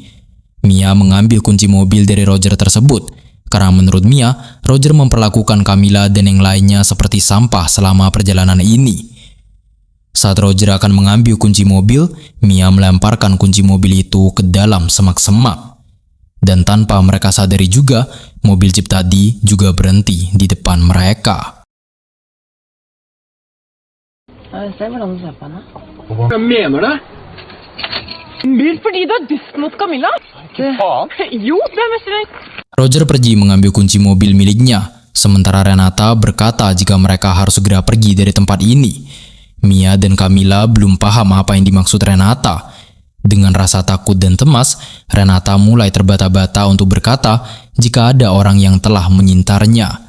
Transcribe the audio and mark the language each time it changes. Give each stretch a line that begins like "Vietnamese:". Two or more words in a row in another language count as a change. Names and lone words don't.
Indonesian: Mia mengambil kunci mobil dari Roger tersebut, karena menurut Mia, Roger memperlakukan Camilla dan yang lainnya seperti sampah selama perjalanan ini. Saat Roger akan mengambil kunci mobil, Mia melemparkan kunci mobil itu ke dalam semak-semak. Dan tanpa mereka sadari juga, mobil jeep tadi juga berhenti di depan mereka.
Norwegian: Se hvordan du ser på henne. Hva mener du? Bil fordi du er dust mot Camilla. Faen! Jo, det er mest rett.
Indonesian: Roger pergi mengambil kunci mobil miliknya, sementara Renata berkata jika mereka harus segera pergi dari tempat ini. Mia dan Camilla belum paham apa yang dimaksud Renata. Dengan rasa takut dan cemas, Renata mulai terbata-bata untuk berkata jika ada orang yang telah menyintarnya.